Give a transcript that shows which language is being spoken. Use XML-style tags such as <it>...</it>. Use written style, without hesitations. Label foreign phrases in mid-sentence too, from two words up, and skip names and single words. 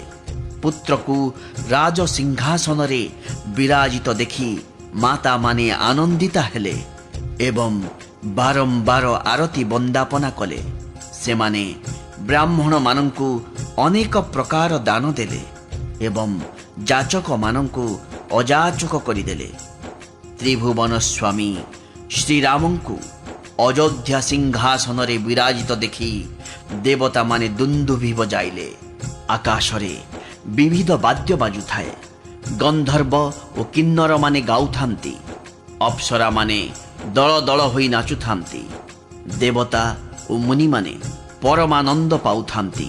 <or>ପୁତ୍ର କୁ ରାଜ ସିଂହାସନ ରେ ବିରାଜିତ ଦେଖି ମାତା ମାନେ ଆନନ୍ଦିତା ହେଲେ ଏବଂ ବାରମ୍ବାର ଆରତୀ ବନ୍ଦାପନା କଲେ। ସେ ମାନେ ବ୍ରାହ୍ମଣ ମାନଙ୍କୁ ଅନେକ ପ୍ରକାର ଦାନ ଦେଲେ ଏବଂ ଯାଚକ ମାନଙ୍କୁ ଅଯାଚକ କରିଦେଲେ। ତ୍ରିଭୁବନ ସ୍ୱାମୀ ଶ୍ରୀରାମଙ୍କୁ ଅଯୋଧ୍ୟା ସିଂହାସନ ରେ ବିରାଜିତ ଦେଖି ଦେବତା ମାନେ ଦୁନ୍ଦୁଭି ବଜାଇଲେ। ଆକାଶ ରେ ବିବିଧ ବାଦ୍ୟ ବାଜୁଥାଏ। ଗନ୍ଧର୍ବ ଓ କିନ୍ନର ମାନେ ଗାଉଥାନ୍ତି। ଅପ୍ସରା ମାନେ ଦଳ ଦଳ ହୋଇ ନାଚୁଥାନ୍ତି। ଦେବତା ଓ ମୁନି ମାନେ ପରମାନନ୍ଦ ପାଉଥାନ୍ତି।</or>